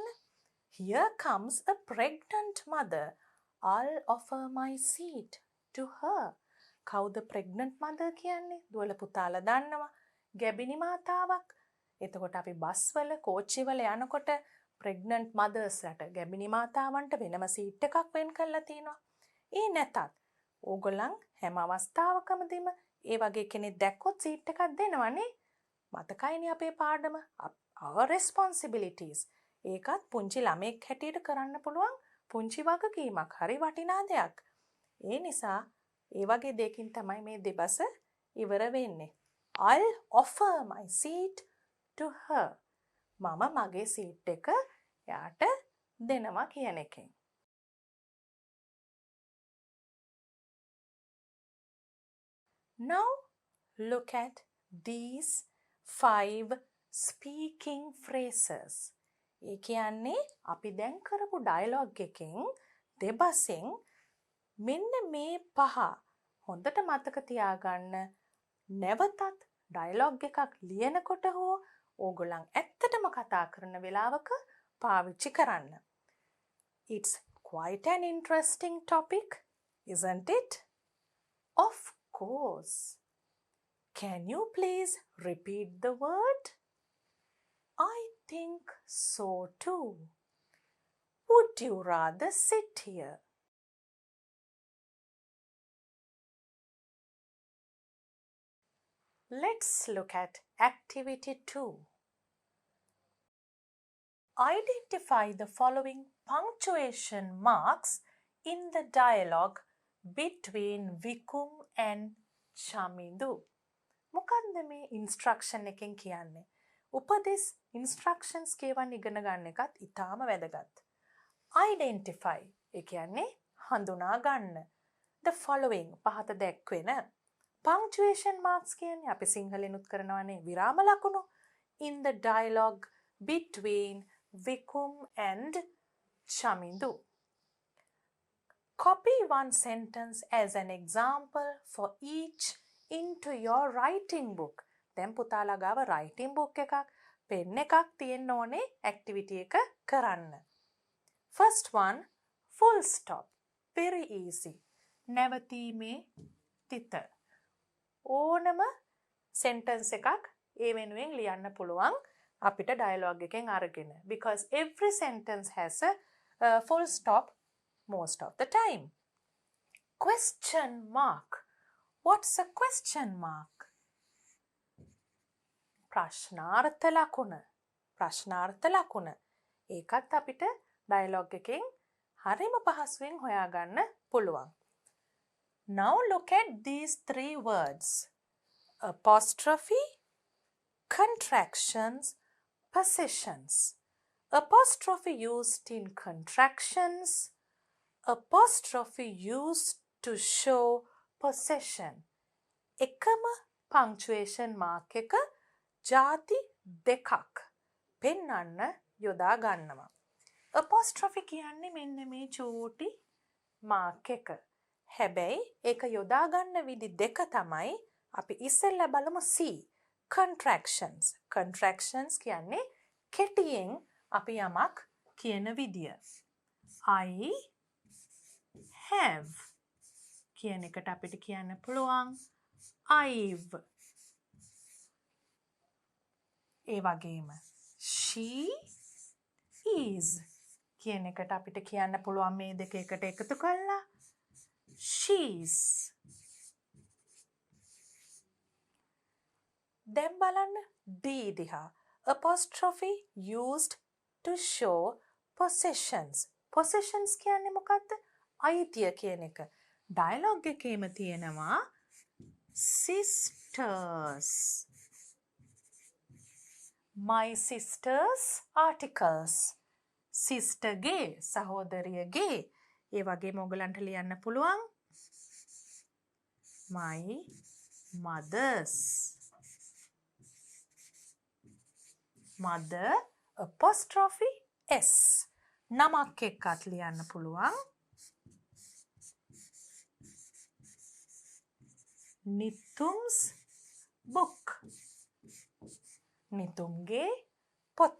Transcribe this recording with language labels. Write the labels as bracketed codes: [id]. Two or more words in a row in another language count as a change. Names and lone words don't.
[en] Here comes a pregnant mother. I'll offer my seat to her. [si] කවුද [en] pregnant mother [si] කියන්නේ? දුවල පුතාලා දන්නවා. ගැබිනි මාතාවක්. එතකොට අපි බස් වල කෝච්චි වල යනකොට [en] pregnant mothers [si] ලට ගැබිනි මාතාවන්ට වෙනම සීට් එකක් වෙන් කරලා තියෙනවා. ඒ නැතත් ඕගොල්ලන් හැම අවස්ථාවකමදීම ඒ වගේ කෙනෙක් දැක්කොත් සීට් එකක් දෙනවනේ. මතකයිනේ අපේ පාඩම [en] our responsibilities. [si] ඒකත් පුංචි ළමෙක් හැටියට කරන්න පුළුවන් පුංචි වගකීමක්. හරි වටිනා දෙයක්. ඒ නිසා ඒ වගේ දෙයකින් තමයි මේ දෙබස ඉවර වෙන්නේ. [en] I'll offer my seat to her. [si] මම මගේ සීට් එක එයාට දෙනවා කියන එකෙන්. [en] Now look at these 5 speaking phrases. [si] ඒ කියන්නේ අපි දැන් කරපු ඩයලොග් එකෙන් දෙබසෙන් මෙන්න මේ 5 හොඳට මතක තියාගන්න. නැවතත් ඩයලොග් එකක් ලියනකොට හෝ ඕගොල්ලන් ඇත්තටම කතා කරන වෙලාවක පාවිච්චි කරන්න. [en] It's quite an interesting topic, isn't it? Of course. Can you please repeat the word? I think so too. Would you rather sit here? Let's look at activity 2. Identify the following punctuation marks in the dialogue between Vikum and Chamindu. [si] මොකක්ද මේ ඉන්ස්ට්‍රක්ෂන් එකෙන් කියන්නේ? උපදෙස් ඉන්ස්ට්‍රක්ෂන්ස් කියවන්න ඉගෙන ගන්න එකත් ඉතාම වැදගත්. Identify ඒ කියන්නේ හඳුනා ගන්න. [en] The following [si] පහත දැක්වෙන. [en] Punctuation marks [si] කියන්නේ අපි සිංහලෙනුත් කරනවානේ විරාම ලකුණු. [en] In the dialogue between Vikum and Chamindu. Copy one sentence as an example for each into your writing book. [si] දැන් පුතාලා ගාව [en] writing book [si] එකක් පෙන් එකක් තියෙන්න ඕනේ activity එක කරන්න. [en] First one, full stop. Very easy. [si] නැවතීමේ තිත. ඕනම sentence එකක් ඒ වෙනුවෙන් ලියන්න පුළුවන් අපිට dialogue එකෙන් අරගෙන. [en] Because every sentence has a full stop most of the time. Question mark. What's a question mark? [si] ප්‍රශ්නාර්ථ ලකුණ. ප්‍රශ්නාර්ථ ලකුණ. ඒකත් අපිට dialogue එකෙන් හරිම පහසුවෙන් හොයාගන්න පුළුවන්. [en] Now look at these 3 words. Apostrophe, contractions, possessions. Apostrophe used in contractions. Apostrophe used to show possession. [si] එකම [en] punctuation mark [si] එක ಜಾති දෙකක් පෙන්වන්න යොදා ගන්නවා. Apostrophe කියන්නේ මෙන්න මේ චූටි mark එක. හැබැයි ඒක යොදා ගන්න විදි දෙක තමයි අපි ඉස්සෙල්ලා බලමු C. Contractions. Contractions කියන්නේ කෙටියෙන් අපි යමක් කියන විදිය. [en] I have [si] කියන එකට අපිට කියන්න පුළුවන් I've. ඒ වගේම [en] she is [si] කියන එකට අපිට කියන්න පුළුවන් මේ දෙක එකට එකතු කරලා she's. දැන් බලන්න D දිහා. [en] Apostrophe used to show possessions. [si] Possessions කියන්නේ මොකක්ද? අයිතිය කියන එක. dialogue එකේම තියෙනවා sisters. [en] My sisters articles. [si] sister ගේ සහෝදරියගේ ඒ වගේම ඔයගලන්ට ලියන්න පුළුවන් [en] my mothers. mother apostrophe s. [si] නමක් එක්කත් ලියන්න පුළුවන් නිතුම්ස් book. නිතුම්ගේ පොත.